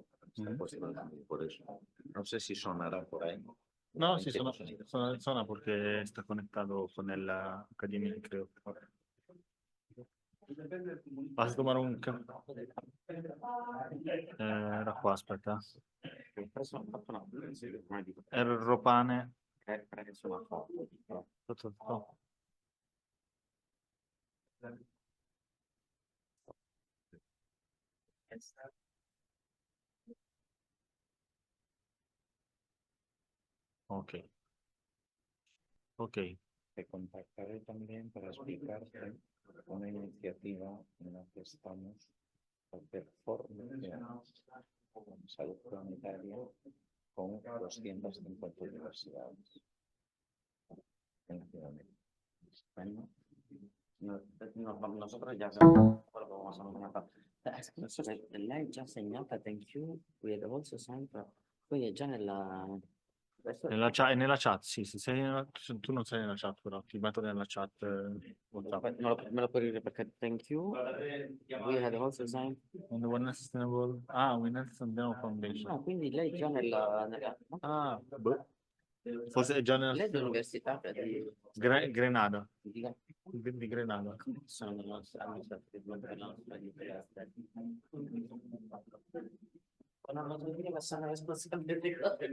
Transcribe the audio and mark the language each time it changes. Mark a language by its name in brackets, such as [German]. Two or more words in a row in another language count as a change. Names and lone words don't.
[Spanish] Por eso. No sé si sonará por ahí. No, sí, suena porque está conectado con la academia, creo. Vas a tomar un caffè? [Italian] Era qua, aspetta. Era il ropane. Ok. Ok. [Spanish] Te contactaré también para explicarte una iniciativa en la que estamos a hacer formación en salud planetaria con 250 universidades. Bueno, nosotros ya sabemos lo vamos a comentar. [Italian] Lei già segnata, [English] thank you, we had also signed, [Italian] poi è già nella... Nella chat, sì, tu non sei nella chat, però ti metto nella chat. Me lo puoi dire perché [English] thank you, we had also signed. On the One Sustainable, One Sustainable Foundation. [Italian] No, quindi lei già nella... Forse è già nella... Lei è dell'università di... Grenada. Di Grenada. Sono nella nostra non so dire, ma sono responsabile.